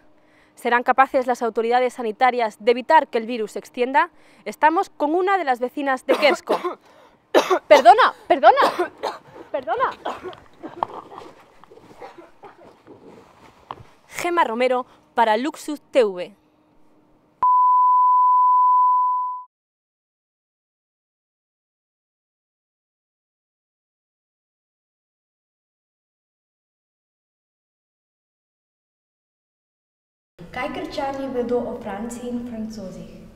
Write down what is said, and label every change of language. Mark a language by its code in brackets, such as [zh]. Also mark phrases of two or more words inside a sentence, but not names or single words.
[es] ¿Serán capaces las autoridades sanitarias de evitar que el virus se extienda? Estamos con una de las vecinas de Kersko. ¡Perdona! ¡Perdona! ¡Perdona! Gemma Romero para Luxus TV. [sl] Kaj Grčani vedo o Franciji in Francozih?